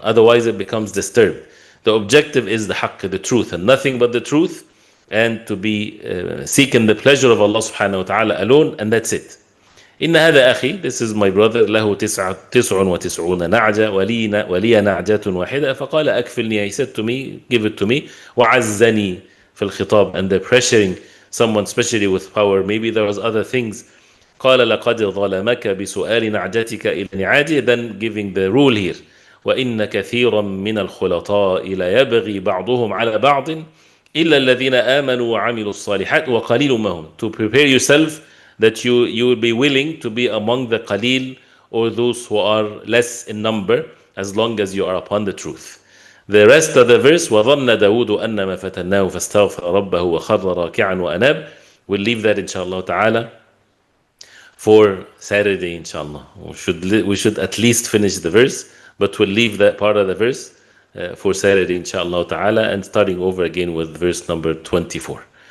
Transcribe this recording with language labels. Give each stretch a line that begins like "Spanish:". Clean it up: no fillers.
English: Otherwise, it becomes disturbed. The objective is the haqq, the truth, and nothing but the truth, and to be seeking the pleasure of Allah subhanahu wa ta'ala alone, and that's it.
Arabic: إن هذا أخي,
English: this is my brother,
Arabic: له 99 نعجة ولي نعجة واحدة فقال أكفلني,
English: he said to me,
Arabic: give it to me. وعزني في الخطاب,
English: and they're pressuring someone especially with power, maybe there was other things.
Arabic: قال لقد ظلمك بسؤال نعجتك إلى نعاجه,
English: then giving the rule here.
Arabic: وإن كثيرا من الخلطاء لا يبغي بعضهم على بعض إلا الذين آمنوا وعملوا الصالحات وقليل ما هم.
English: To prepare yourself that you will be willing to be among the qalil, or those who are less in number, as long as you are upon the truth. The rest of the verse,
Arabic: وَظَنَّ دَاوُودُ أَنَّمَا فَتَنَّاهُ فَاسْتَغْفَرَ رَبَّهُ وَخَرَّ رَاكِعًا وَأَنَابَ.
English: We'll leave that inshallah ta'ala for Saturday inshallah. We should at least finish the verse, but we'll leave that part of the verse for Saturday inshallah ta'ala, and starting over again with verse number 24.